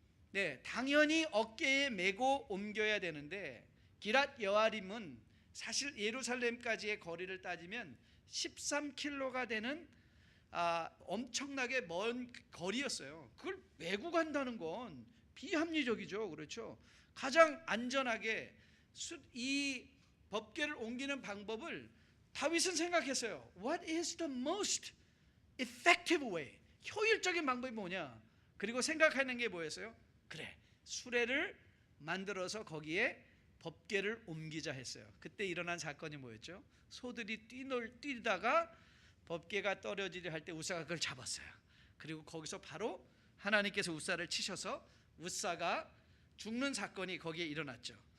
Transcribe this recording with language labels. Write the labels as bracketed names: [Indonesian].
[Korean] 네, 당연히 어깨에 메고 옮겨야 되는데 기랏 여아림은 사실 예루살렘까지의 거리를 따지면 13km가 되는 엄청나게 먼 거리였어요. 그걸 메고 간다는 건 비합리적이죠. 그렇죠? 가장 안전하게 이 법궤를 옮기는 방법을 다윗은 생각했어요. [English] What is the most effective way? [Korean] 효율적인 방법이 뭐냐? 그리고 생각하는 게 뭐였어요? 그래, 수레를 만들어서 거기에 법궤를 옮기자 했어요. 그때 일어난 사건이 뭐였죠? 소들이 뛰다가 법궤가 떨어지려 할 때 우사가 그걸 잡았어요. 그리고 거기서 바로 하나님께서 우사를 치셔서 우사가 죽는 사건이 거기에 일어났죠.